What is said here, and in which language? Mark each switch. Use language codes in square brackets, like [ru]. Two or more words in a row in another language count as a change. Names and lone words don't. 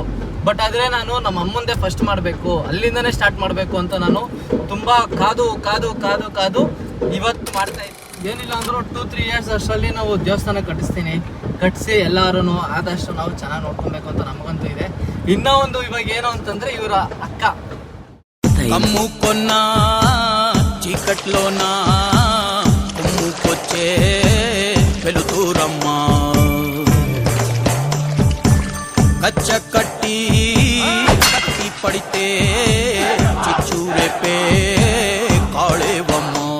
[kn] ಬಟ್ ಆದರೆ ನಾನು ನಮ್ಮ ಅಮ್ಮಂದೇ ಫಸ್ಟ್ ಮಾಡಬೇಕು, ಅಲ್ಲಿಂದನೇ ಸ್ಟಾರ್ಟ್ ಮಾಡಬೇಕು ಅಂತ ನಾನು ತುಂಬ ಕಾದು ಇವತ್ತು ಮಾಡ್ತಾ ಇದ್ದೀನಿ. ಏನಿಲ್ಲ ಅಂದರೂ 2-3 ಇಯರ್ಸ್ ಅಷ್ಟರಲ್ಲಿ ನಾವು ದೇವಸ್ಥಾನ ಕಟ್ಟಿಸಿ ಎಲ್ಲರೂ ಆದಷ್ಟು ನಾವು ಚೆನ್ನಾಗಿ ನೋಡ್ಕೊಬೇಕು ಅಂತ ನಮಗಂತೂ ಇದೆ. ಇನ್ನೂ ಒಂದು ಇವಾಗ ಏನು ಅಂತಂದರೆ ಇವರ ಅಕ್ಕ [te] అమ్ము కొన్నా చీకట్లోనా కొమ్ముకొచ్చే వెలుతురమ్మా కచ్చ కట్టి పడితే చిచ్చు రేపే కాళేవమ్మ